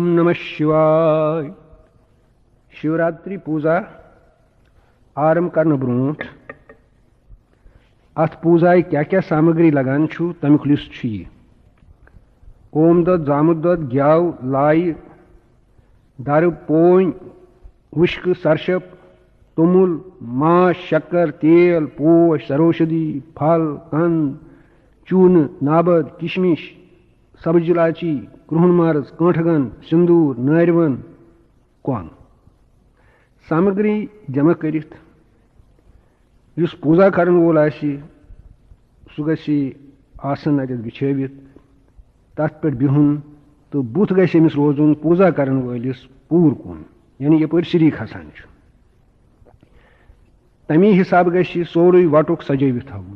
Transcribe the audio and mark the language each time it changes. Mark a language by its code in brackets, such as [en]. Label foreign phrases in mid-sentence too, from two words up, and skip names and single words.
[sa] नमः शिवाय। [ks] शिवरात्रि पूजा आरंभ करने ब्रोट अथ पूजाय क्या क्या सामग्री लगान छु तमिक लिस्ट छु ये। ओम दद जामुद दद ग्याव लाई दार पोन उश्क सरशप तुमुल मांस शक्कर तेल पोश सरोषधि फल कंद चून नाबद किशमिश सब्ज इलायची क्रुहन मर्ज कांठगन सिंदूर नारवन कौन सामग्री जमा करित युस पूजा करन वोल आसी सु गसी आसन अत बिछावित तथ पे बिहुन तो बुथ गस अमिस रोजुन पूजा करन वलिस पूर कुन यानी यपर श्री खसान तमी हिसाब गसी सोरे वटुक सजवित थवन।